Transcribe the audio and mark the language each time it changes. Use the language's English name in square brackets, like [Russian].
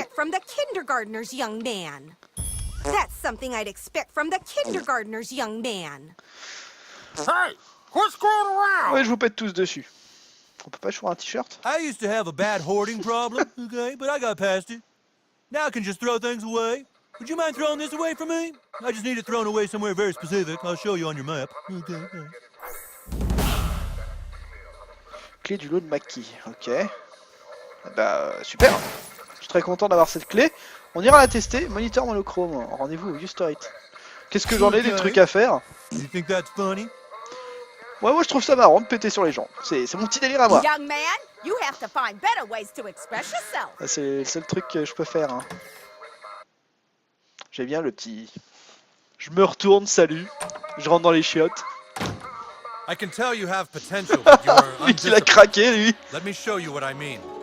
[English] expect from the kindergartner's young man. That's something I'd expect from the kindergartner's young man. Hey, quit screwing around. [French] Ouais, je vous pète tous dessus. On peut pas choisir un t-shirt? [English] I used to have a bad hoarding problem, okay, but I got past it. Now I can just throw things away. Would you mind throwing this away for me? I just need it thrown away somewhere very specific. I'll show you on your map. Okay. [French] Clé du lot de Mackie, ok. Bah super. Je suis très content d'avoir cette clé. On ira la tester. Moniteur monochrome. Rendez-vous au Ustorite. Qu'est-ce que j'en ai des trucs à faire? [English] You think that's funny? [French] Ouais, moi je trouve ça marrant de péter sur les gens. C'est mon petit délire à moi. [English] Young man, you have to find better ways to express yourself. [French] Ah, c'est le seul truc que je peux faire. Hein. J'aime bien le petit... Je me retourne, salut. Je rentre dans les chiottes. [English] I can tell you have potential, but you are [French] Lui qu'il a [English] undisciplined. [French] craqué, lui. [English] Let me show you what I mean.